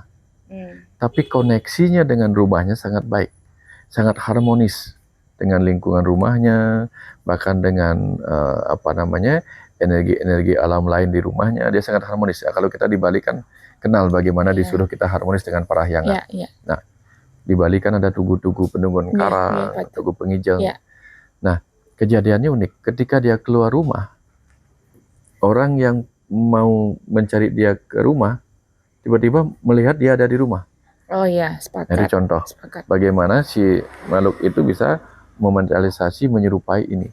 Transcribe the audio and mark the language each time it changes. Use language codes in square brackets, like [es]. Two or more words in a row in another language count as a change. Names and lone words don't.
[id] Tapi koneksinya dengan rumahnya sangat baik. Sangat harmonis dengan lingkungan rumahnya, bahkan dengan energi-energi alam lain di rumahnya, dia sangat harmonis. Ya, kalau kita di Bali kan kenal bagaimana disuruh kita harmonis dengan parahyangan. Nah, di Bali kan ada tugu-tugu [ban] penunggun karang, [id] tugu pengijeng. Nah, kejadiannya unik. Ketika dia keluar rumah, orang yang mau mencari dia ke rumah, tiba-tiba melihat dia ada di rumah. Oh iya, sepakat. Jadi contoh, bagaimana si makhluk itu bisa mematerialisasi, menyerupai ini.